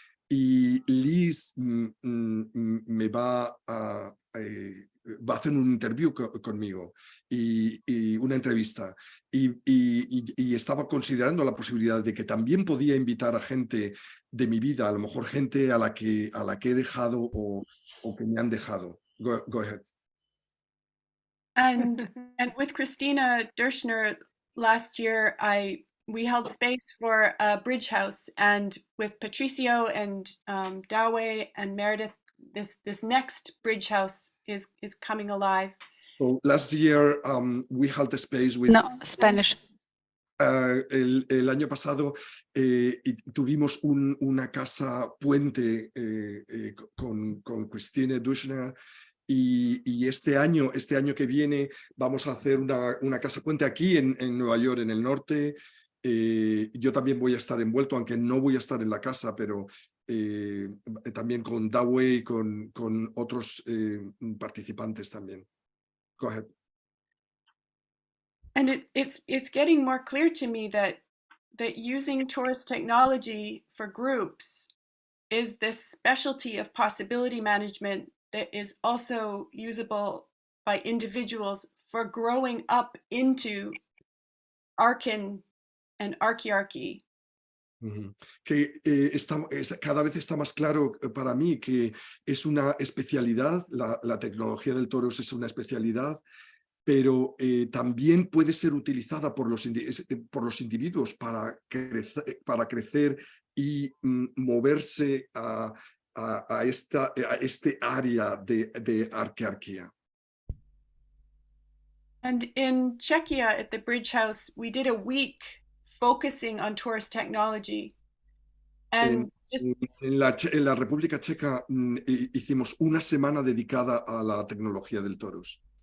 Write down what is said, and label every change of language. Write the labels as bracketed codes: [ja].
[es] Y Liz me va a hacer un interview conmigo y una entrevista y estaba considerando la posibilidad de que también podía invitar a gente de mi vida, a lo mejor gente a la que he dejado o que me han dejado. [en] Go ahead. And with Christina Dershner last year, we held space for a bridge house, and with Patricio and Dawe and Meredith, this next bridge house is coming alive. So last year we held a space with. No, Spanish. [es] El año pasado tuvimos una casa puente con Christine Duschner y este año que viene vamos a hacer una casa puente aquí en Nueva York, en el norte. Yo también voy a estar envuelto, aunque no voy a estar en la casa, pero también con Dawei y con otros participantes también. [en] Go ahead. And it's getting more clear to me that using Torus technology for groups is this specialty of possibility management that is also usable by individuals for growing up into arcane and archiarchy. [es] Que cada vez está más claro para mí que es una especialidad, la tecnología del Torus es una especialidad, pero también puede ser utilizada por los individuos para crecer y moverse a este área de arquearquía. [en] And in Czechia at the Bridge House, we did a week focusing on Torus technology. And [es] en la República Checa hicimos una semana dedicada a la tecnología del Torus.